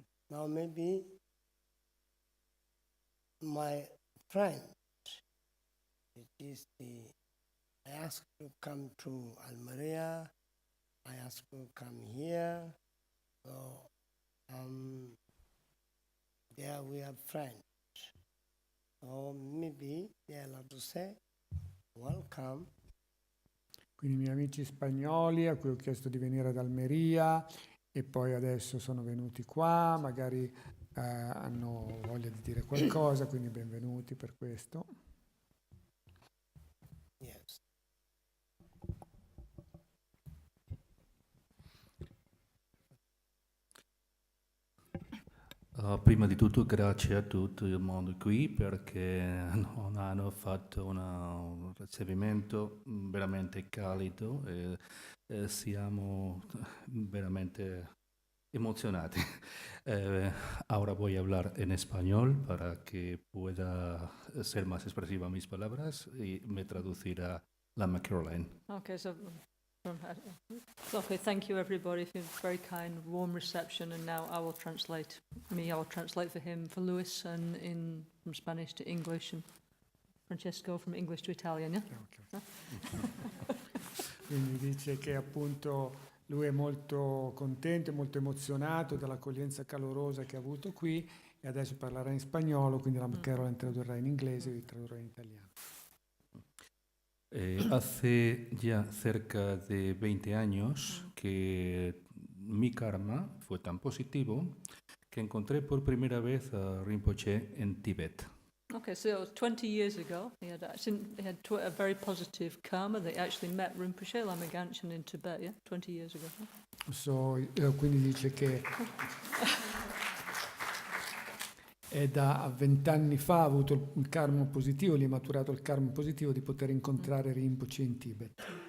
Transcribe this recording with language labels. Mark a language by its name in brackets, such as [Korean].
[English] Now maybe my friend, it is I asked to come to Almeria, I asked to come here, so there we are friends. So maybe they are allowed to say, welcome. [Italian] Quindi i miei amici spagnoli a cui ho chiesto di venire ad Almeria e poi adesso sono venuti qua, magari hanno voglia di dire qualcosa, quindi benvenuti per questo. [English] Yes. [Italian] Prima di tutto grazie a tutto il mondo qui perché non hanno fatto un ricevimento veramente caldo e siamo veramente emocionati. [Spanish] Ahora voy a hablar en español para que pueda ser más expresiva mis palabras y me traducirá Lama Caroline. [English] Okay, okay, thank you everybody for your very kind, warm reception, and now I will translate. I will translate for him, for Luis, and from Spanish to English, and Francesco from English to Italian, yeah? Okay. [Italian] Quindi dice che appunto lui è molto contento e molto emozionato dall'accoglienza calorosa che ha avuto qui e adesso parlerà in spagnolo, quindi la Caroline tradurrà in inglese e io tradurrò in italiano. [Spanish] Hace ya cerca de 20 años que mi karma fue tan positivo que encontré por primera vez a Rinpoche en Tíbet. [English] Okay, so 20 years ago, he had a very positive karma. They actually met Rinpoche, Lama Gangchen in Tibet, yeah? 20 years ago. [Italian] Quindi dice che è da 20 anni fa ha avuto il karma positivo, gli è maturato il karma positivo di poter incontrare Rinpoche in Tibet.